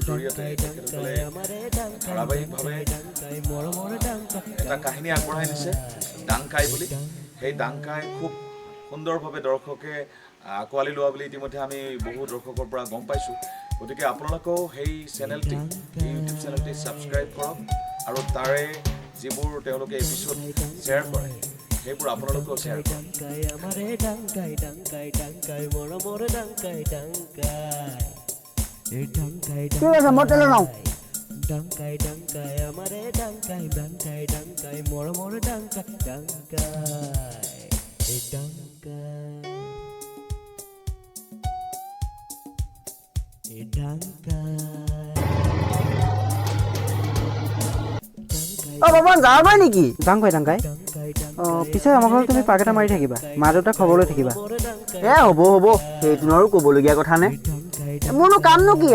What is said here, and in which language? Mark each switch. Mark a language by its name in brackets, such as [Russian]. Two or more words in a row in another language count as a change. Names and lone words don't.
[Assamese] জৰিয়তে তেখেতসকলে ধাৰাবাহিকভাৱে এটা কাহিনী আগবঢ়াই নিছে ডাংকাই বুলি সেই ডাংকাই খুব সুন্দৰভাৱে দৰ্শকে আঁকোৱালি লোৱা বুলি ইতিমধ্যে আমি বহু দৰ্শকৰ পৰা গম পাইছোঁ গতিকে আপোনালোকেও সেই চেনেলটি এই ইউটিউব চেনেলটি ছাবস্ক্ৰাইব কৰক আৰু তাৰে যিবোৰ তেওঁলোকে এপিছ'ড শ্বেয়াৰ কৰে সেইবোৰ আপোনালোকেও শ্বেয়াৰ কৰক ডাংকাই আমাৰে ডাংকাই মৰমৰে ডাংকাই বাবা যাবা নেকি ডাংকাই পিছে আমাৰ ঘৰত তুমি পাক এটা মাৰি থাকিবা মা দেউতাক খবৰ লৈ থাকিবা হ'ব সেইটো আৰু ক'বলগীয়া কথা নে মোৰনো কামনো কি